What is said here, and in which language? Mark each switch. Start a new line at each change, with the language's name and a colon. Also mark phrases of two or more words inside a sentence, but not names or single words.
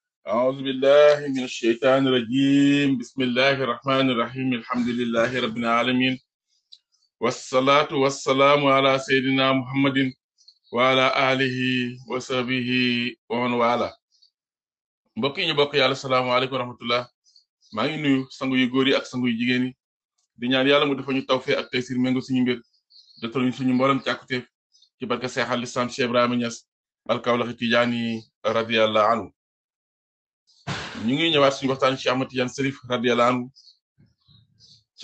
Arabic: أعوذ بالله من الشيطان الرجيم بسم الله الرحمن الرحيم الحمد لله رب العالمين والصلاة والسلام على سيدنا محمد وعلى آله وصحبه ومن والاه
Wolof: mbokk yi ñu bokk yàlla salaamaaleykum wa rahmatullah maa ngi nuyu sangu yu góor yi ak sangu yu jigéen yi di ñaan yàlla mu dafa ñu tawfeex ak taysir méngo suñu mbir jotal ñu suñu mboolem càkkuteef ci barke Seex al Islam Cheikh Ibrahima Niass al-Kawlaxi Tijaani
Arabic: رضي الله عنه
Wolof: ñu ngi ñëwaat suñu waxtaan ci Ahmad Tidiane Chérif
Arabic: رضي الله عنه
Wolof: ci